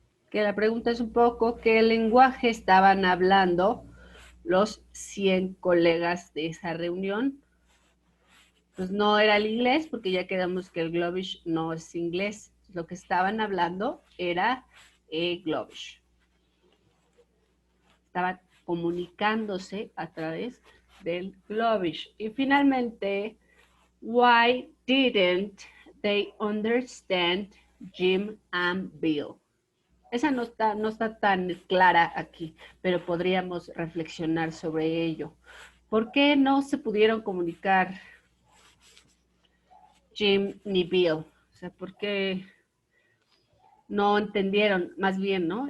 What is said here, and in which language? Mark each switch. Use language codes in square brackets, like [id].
[es] Que la pregunta es un poco qué lenguaje estaban hablando los 100 colegas de esa reunión. Pues no era el inglés, porque ya quedamos que el Globish no es inglés. Lo que estaban hablando era Globish. Estaban comunicándose a través del Globish. Y finalmente, [en] why didn't they understand Jim and Bill? [es] Esa no está tan clara aquí, pero podríamos reflexionar sobre ello. ¿Por qué no se pudieron comunicar Jim ni Bill? O sea, ¿por qué no entendieron? Más bien, ¿no?